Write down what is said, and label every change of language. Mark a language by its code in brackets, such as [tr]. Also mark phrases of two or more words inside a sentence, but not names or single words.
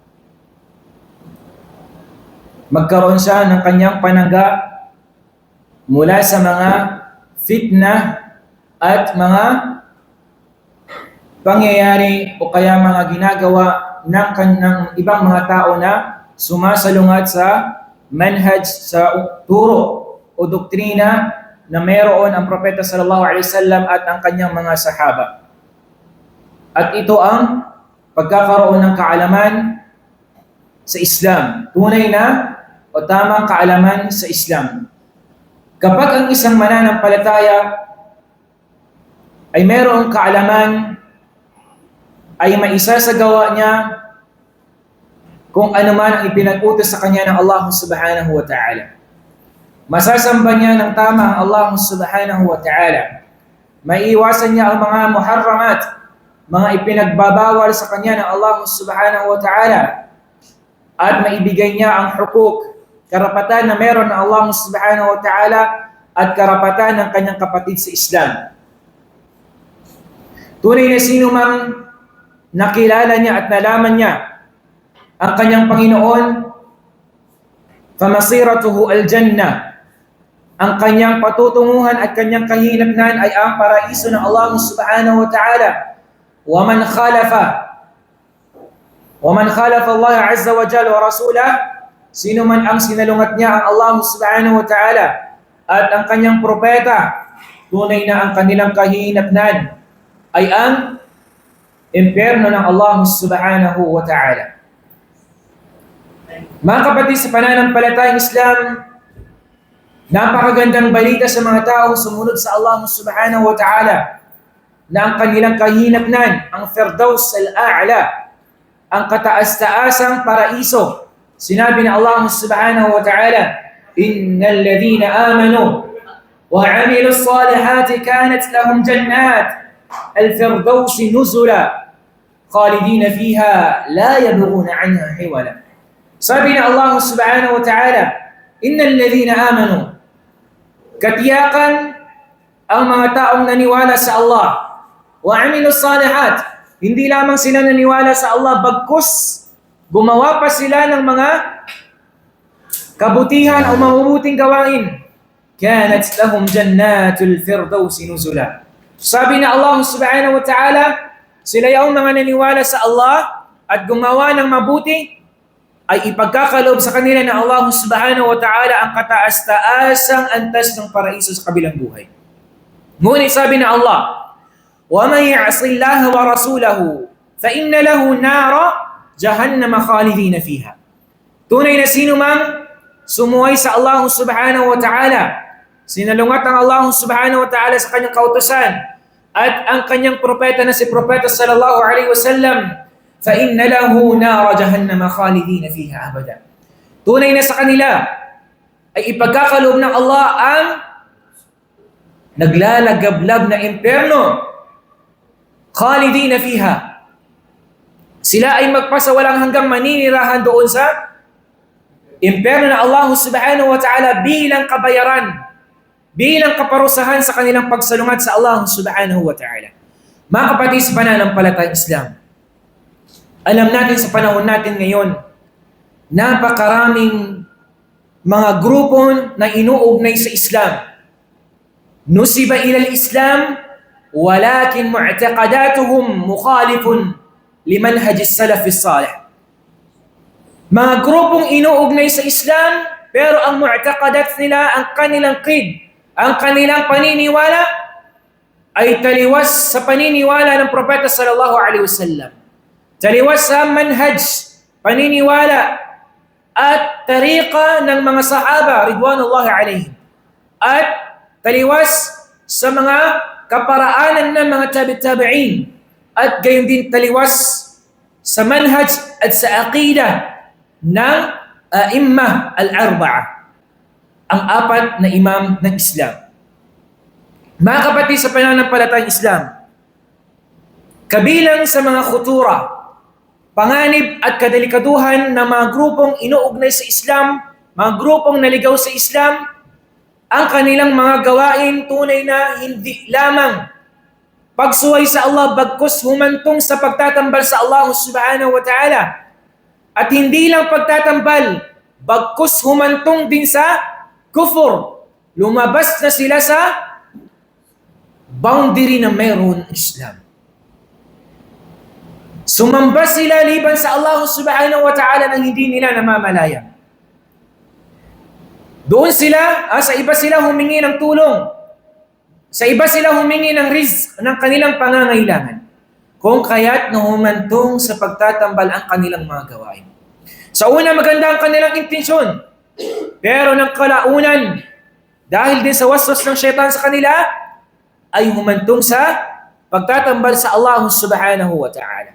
[tl] Magkaroon siya ng kanyang panangga mula sa mga fitna at mga pangyayari o kaya mga ginagawa ng ibang mga tao na sumasalungat sa manhaj, sa turo o doktrina na mayroon ang propeta [ar] صلى الله عليه وسلم [tl] at ang kanyang mga sahaba. At ito ang pagkakaroon ng kaalaman sa Islam, tunay na o tamang kaalaman sa Islam. Kapag ang isang mananampalataya ay mayroong kaalaman, ay maisasagawa niya kung ano man ang ipinag-utos sa kanya ng Allah [ar] سبحانه وتعالى. [tl] Masasamba niya ng tama ang Allah [ar] سبحانه وتعالى. [tl] Maiiwasan niya ang mga muharramat, mga ipinagbabawal sa kanya ng Allah [ar] سبحانه وتعالى. [tl] At maibigay niya ang hukuk, karapatan na meron ng Allah [ar] سبحانه وتعالى [tl] at karapatan ng kanyang kapatid sa Islam. Tunay na sino mang nakilala niya at nalaman niya ang kanyang Panginoon, [ar] فمصيره الجنة, [tl] ang kanyang patutunguhan at kanyang kahinatnan ay ang paraiso ng Allah [ar] سبحانه وتعالى. ومن خالف الله عز وجل ورسوله, [tl] sino man ang sinalungat niya ang Allah [ar] سبحانه وتعالى [tl] at ang kanyang propeta, tunay na ang kanilang kahinatnan ay ang impyerno ng Allah [ar] سبحانه وتعالى. [tl] Mga kapatid sa pananampalatayang Islam, napakagandang balita sa mga taong sumunod sa Allah [ar] سبحانه وتعالى [tl] na ang kanilang kahinatnan, ang [ar] الفردوس الأعلى, [tl] ang kataas-taasang paraiso. Sinabi na [ar] الله سبحانه وتعالى إن الذين آمنوا وعملوا الصالحات كانت لهم جنات الفردوس نزلا خالدين فيها لا يبغون عنها حولا. [tl] Sabi na [ar] الله سبحانه وتعالى إن الذين آمنوا, [tl] katiyakan ang mga taong naniwala sa Allah, [ar] وعملوا الصالحات, [tl] hindi lamang sila naniwala sa Allah, bagkus gumawa pa sila ng mga kabutihan o mabubuting gawain. [ar] كانت لهم جنات الفردوس نزلا. [tl] Sabi na Allah [ar] سبحانه وتعالى, [tl] sila yung mga naniwala sa Allah at gumawa ng mabuti, ay ipagkakaloob sa kanila na Allah [ar] سبحانه وتعالى [tl] ang kataas-taasang antas ng paraiso sa kabilang buhay. Ngunit sabi na [ar] Allah, وَمَنْ يَعْصِ اللَّهَ وَرَسُولَهُ فَإِنَّ لَهُ نَارًا جَهَنَّمَ خَالِدِينَ فِيهَا. [tl] Tunay na sino mang sumuway sa Allah [ar] سبحانه وتعالى, [tl] sinalungat ang Allah [ar] سبحانه وتعالى [tl] sa kanyang kautusan at ang kanyang propeta na si Propeta [ar] صلى الله عليه وسلم, فَإِنَّ لَهُ نَارَ جَهَنَّمَ خَالِدِينَ فِيهَا أَبَدًا. [tl] Tunay na sa kanila ay ipagkakaloob ng Allah ang naglalagablab na impyerno, [ar] خالدين فيها. [tl] Sila ay magpasawalang hanggang maninirahan doon sa impyerno na Allah [ar] سبحانه وتعالى [tl] bilang kabayaran, bilang kaparusahan sa kanilang pagsalungat sa Allah [ar] سبحانه وتعالى. [tl] Mga kapatid sa pananampalatayang Islam, alam natin sa panahon natin ngayon, napakaraming mga grupo na inuugnay sa Islam. [ar] نسب إلى الإسلام ولكن معتقداتهم مخالفون لمنهج السلف الصالح. [tl] Mga grupong inuugnay sa Islam, pero ang mu'taqadat nila, ang kanilang creed, ang kanilang paniniwala, ay taliwas sa paniniwala ng Propeta [ar] صلى الله عليه وسلم. [tl] Taliwas sa manhaj, paniniwala, at tariqa ng mga sahaba, [ar] رضوان الله عليهم. [tl] At taliwas sa mga kaparaanan ng mga tabi'in. At gayon din taliwas sa manhaj at sa aqida ng [ar] الأئمة الأربعة, [tl] ang apat na imam ng Islam. Mga kapatid sa pananampalatayang Islam, kabilang sa mga khutura, panganib at kadelikaduhan ng mga grupong inuugnay sa Islam, mga grupong naligaw sa Islam, ang kanilang mga gawain tunay na hindi lamang pagsuway sa Allah, bagkus humantong sa pagtatambal sa Allah [ar] سبحانه وتعالى. [tl] At hindi lang pagtatambal, bagkus humantong din sa kufur. Lumabas na sila sa boundary na mayroon ng Islam. Sumamba sila liban sa Allah [ar] سبحانه وتعالى [tl] nang hindi nila namamalaya. Doon sila, sa iba sila humingi ng tulong. Sa iba sila humingi ng rizq ng kanilang pangangailangan. Kung kaya't humantong sa pagtatambal ang kanilang mga gawain. Sa una, maganda ang kanilang intensyon. Pero ng kalaunan, dahil din sa waswas ng syaitan sa kanila, ay humantong sa pagtatambal sa Allah [ar] سبحانه وتعالى.